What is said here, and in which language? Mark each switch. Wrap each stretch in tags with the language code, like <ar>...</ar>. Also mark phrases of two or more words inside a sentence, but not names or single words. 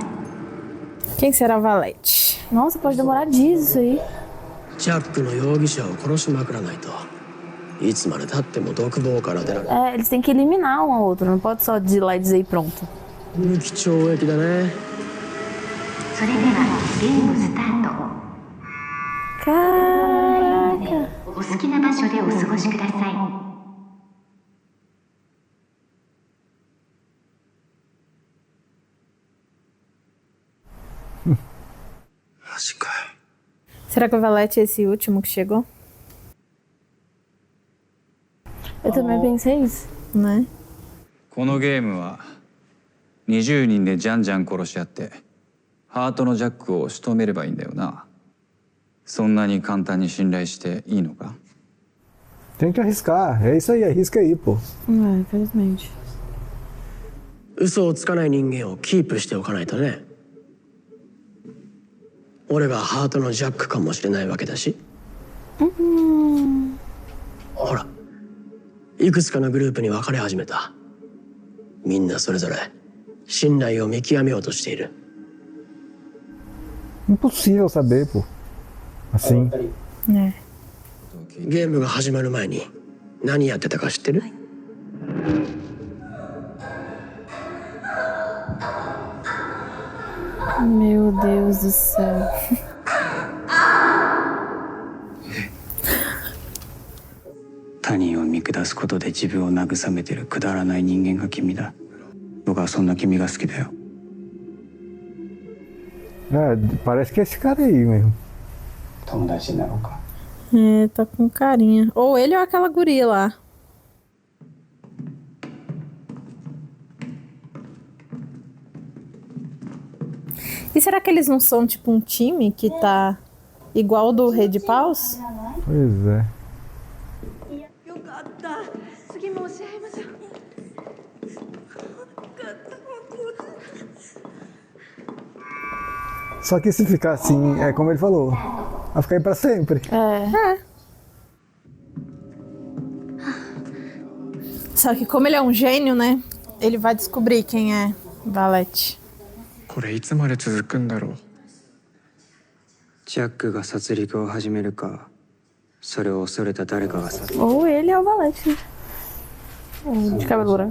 <pt>Quem será Valete? Nossa, pode demorar dias isso aí.</pt> <ja>ジャックの容疑者を殺しまくらないといつまで経っても独房から出られない。</ja> <pt>É, eles têm que eliminar um ao outro, não pode só ir lá e dizer e pronto.</pt> <ja>無期懲役だね。それではゲームスタート</ja> <pt>Caraca!</pt> <ja>お好きな場所でお過ごしくださいマジかよ。</ja> <pt>Será que o Valete é esse último que chegou? Eu também pensei isso. Né?</pt> <ja>このゲームは20人でじゃんじゃん殺し合ってハートのジャックを仕留めればいいんだよな。そんなに簡単に信頼していいのか？</ja> <pt>Tem que arriscar. É isso aí, arrisca aí, pô. É, infelizmente.</pt> <ja>嘘をつかない人間をキープしておかないとね。俺がハートのジャックかもしれないわけだし。ほら、いくつかのグループに分かれ始めた。みんなそれぞれ信頼を見極めようとしている。</ja> <pt>Impossível saber, pô. Assim. É.</pt> <ja>ゲームが始まる前に何やってたか知ってる？</ja> <pt>Meu Deus do céu.</pt> <ja>他人を見下すことで自分を慰めてるくだらない人間が君だ。僕はそんな君が好きだよ。</ja> <pt>É, parece que é esse cara aí mesmo.</pt> <ja>友達になろうか。</ja> <pt>É, tá com carinha. Ou ele ou aquela guria lá. E será que eles não são tipo um time que tá igual o do Rei de Paus? Pois é. Só que se ficar assim, é como ele falou, vai ficar aí pra sempre. Só que como ele é um gênio, né? Ele vai descobrir quem é Valete.</pt> <ja>これいつまで続くんだろう。ジャックが殺戮を始めるか、それを恐れた誰かが殺</ja> <pt>Ou ele é o Valete, né? O de cabelo branco.</pt>